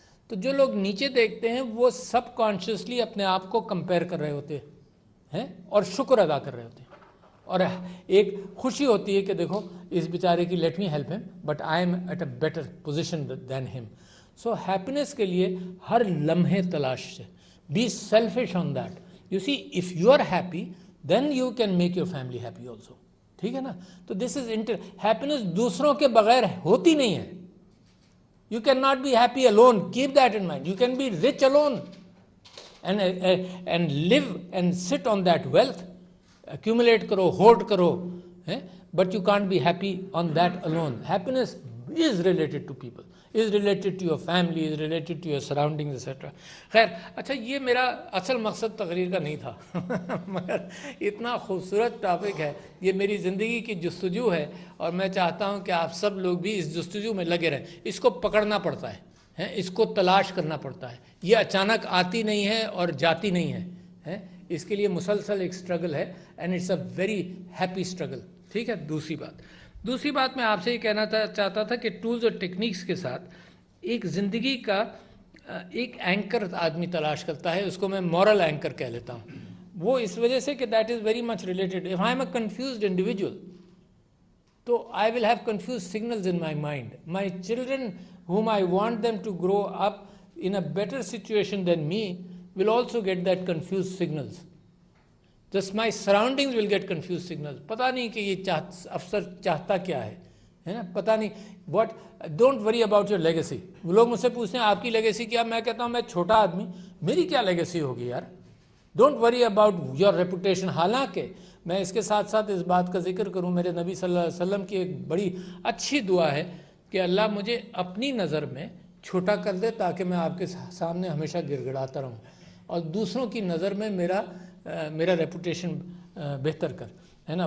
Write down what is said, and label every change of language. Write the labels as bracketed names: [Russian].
[Urdu] تو جو لوگ نیچے دیکھتے ہیں وہ سب کانشیسلی اپنے آپ کو کمپیئر کر رہے ہوتے ہیں اور شکر ادا کر رہے ہوتے ہیں, اور ایک خوشی ہوتی ہے کہ دیکھو اس بیچارے کی, [English] Let me help him but I am at a better position than him. [Urdu] سو ہیپینس کے لیے ہر لمحے تلاش ہے. [English] Be selfish on that. You see if you are happy then you can make your family happy also, [Urdu] ٹھیک ہے نا. تو [English] this is happiness [Urdu] دوسروں کے بغیر ہوتی نہیں ہے. [English] You cannot be happy alone. Keep that in mind. You can be rich alone and live and sit on that wealth. Accumulate karo, hoard karo. But you can't be happy on that alone. Happiness is related to people, is related to your family, is related to your surroundings, etc. [Urdu] خیر اچھا یہ میرا اصل مقصد تقریر کا نہیں تھا مگر اتنا خوبصورت ٹاپک ہے, یہ میری زندگی کی جستجو ہے اور میں چاہتا ہوں کہ آپ سب لوگ بھی اس جستجو میں لگے رہیں. اس کو پکڑنا پڑتا ہے, اس کو تلاش کرنا پڑتا ہے. یہ اچانک آتی نہیں ہے اور جاتی نہیں ہے, اس کے لیے مسلسل ایک اسٹرگل ہے, [English] and it's a very happy struggle, [Urdu] ٹھیک ہے. دوسری بات میں آپ سے یہ کہنا چاہتا تھا کہ ٹولز اور ٹیکنیکس کے ساتھ ایک زندگی کا ایک اینکر آدمی تلاش کرتا ہے, اس کو میں مورل اینکر کہہ لیتا ہوں. وہ اس وجہ سے کہ [English] That is very much related. If I am a confused individual, تو I will have confuse signals in my mind. My children whom I want them to grow up in a better situation than me will also get that confused signals. Just my surroundings will get confused signals. [Urdu] پتہ نہیں کہ یہ افسر چاہتا کیا ہے نا, پتہ نہیں. [English] What don't worry about your legacy. [Urdu] وہ لوگ مجھ سے پوچھتے ہیں آپ کی لیگیسی کیا, میں کہتا ہوں میں چھوٹا آدمی, میری کیا لیگیسی ہوگی یار. [English] Don't worry about your reputation. [Urdu] حالانکہ میں اس کے ساتھ ساتھ اس بات کا ذکر کروں, میرے نبی صلی اللہ علیہ وسلم کی ایک بڑی اچھی دعا ہے کہ اللہ مجھے اپنی نظر میں چھوٹا کر دے تاکہ میں آپ کے سامنے ہمیشہ گڑ گڑاتا رہوں, اور دوسروں کی نظر میں میرا ریپوٹیشن بہتر کر, ہے نا.